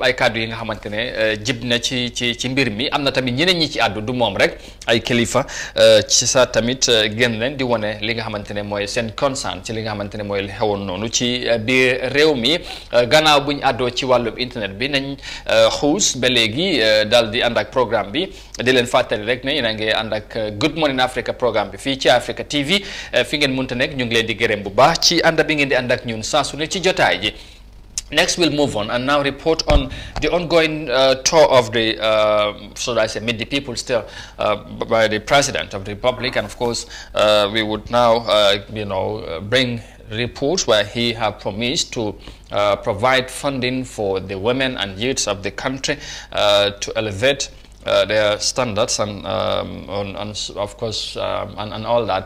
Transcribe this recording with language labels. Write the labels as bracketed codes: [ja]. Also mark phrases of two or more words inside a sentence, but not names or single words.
[wo] ay kàddu yi nga xamante ne jib na ci mbir mi am na tamit ñeneen ñi ci àddu du moom rek ay kilifa ci sa tamit génn leen di wane li nga xamante ne mooy seen concern ci li nga xamante ne mooy li xewoon noonu ci biir réew mi gannaaw buñ àddoo ci wàllum internet bi nañ xuus ba léegi daal di ànd ak programme bi di leen fàttali rek ne yéen a ngi ànd ak Good Morning Africa programme bi fii ci Africa TV fi ngeen mënta nekk ñu ngi leen di gërëm bu baax ci ànd bi ngeen di ànd ak ñun saa su ne ci jotaay ji. [en] Next, we'll move on and now report on the ongoing tour of the, should I say, Meet the People still by the President of the Republic. And of course, we would now, bring reports where he have promised to provide funding for the women and youths of the country to elevate their standards and of course and all that.